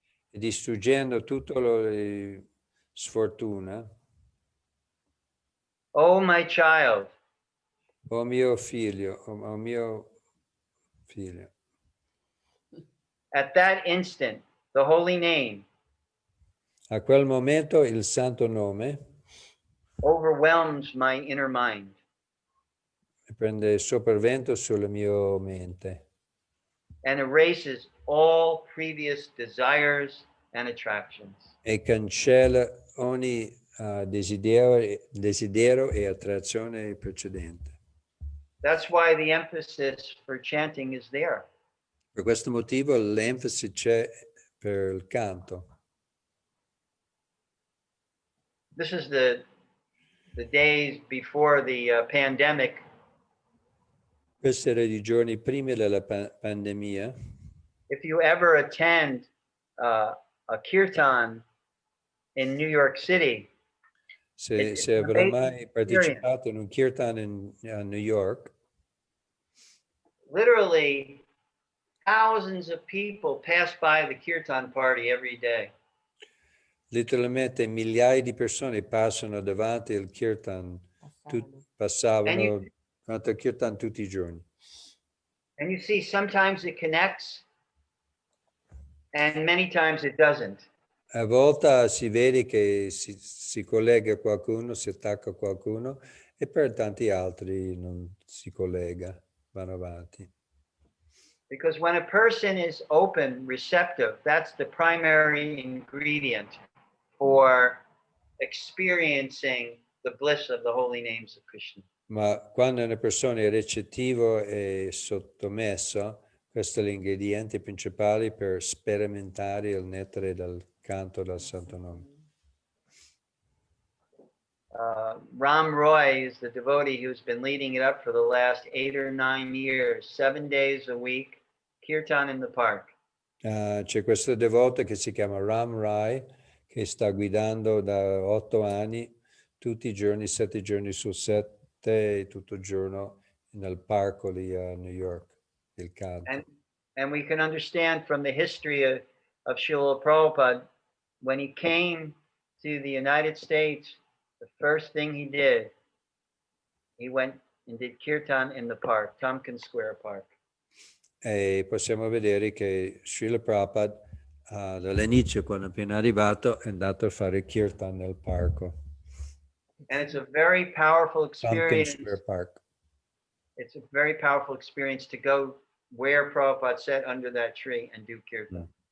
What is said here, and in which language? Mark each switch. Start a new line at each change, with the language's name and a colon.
Italian: E distruggendo tutto la sfortuna.
English: Oh my child.
Italian: Oh mio figlio, oh mio figlio.
English: At that instant, the holy name.
Italian: A quel momento il santo nome
English: overwhelms my inner mind.
Italian: prende sopravvento sulla mia mente
English: and erases all previous desires and attractions.
Italian: e cancella ogni desiderio e attrazione precedente.
English: That's why the emphasis for chanting is there.
Italian: Per questo motivo l'enfasi c'è per il canto.
English: This is the days before the pandemic.
Italian: Questi erano i giorni prima della pandemia.
English: If you ever attend a kirtan in New York City,
Italian: Se
English: it's
Italian: avrà
English: amazing
Italian: mai
English: experience.
Italian: partecipato in un kirtan a New York,
English: Literally thousands of people pass by the kirtan party every day.
Italian: letteralmente migliaia di persone passano davanti al kirtan, passavano davanti al kirtan tutti i giorni.
English: And you see, sometimes it connects and many times it doesn't.
Italian: A volte si vede che si collega a qualcuno, si attacca a qualcuno e per tanti altri non si collega, vanno avanti.
English: Because when a person is open, receptive, that's the primary ingredient for experiencing the bliss of the holy names of Krishna.
Italian: Ma quando una persona è recettivo e sottomesso, questo è l'ingrediente principale per sperimentare il nettare del canto del Santo Nome.
English: Ram Roy is the devotee who's been leading it up for the last 8 or 9 years, 7 days a week, kirtan in the park.
Italian: C'è questo devoto che si chiama Ram Rai, che sta guidando da 8 anni, tutti i giorni, 7 giorni su 7, tutto il giorno nel parco lì a New York, il canto.
English: And we can understand from the history of Srila Prabhupada, when he came to the United States, the first thing he did, he went and did kirtan in the park, Tompkins Square Park.
Italian: E possiamo vedere che Srila Prabhupada dall'inizio, quando è appena arrivato, è andato a fare kirtan nel parco.
English: And it's a very powerful experience.
Italian: Tompkins Square Park.
English: It's a very powerful experience to go where Prabhupada sat under that tree and do kirtan.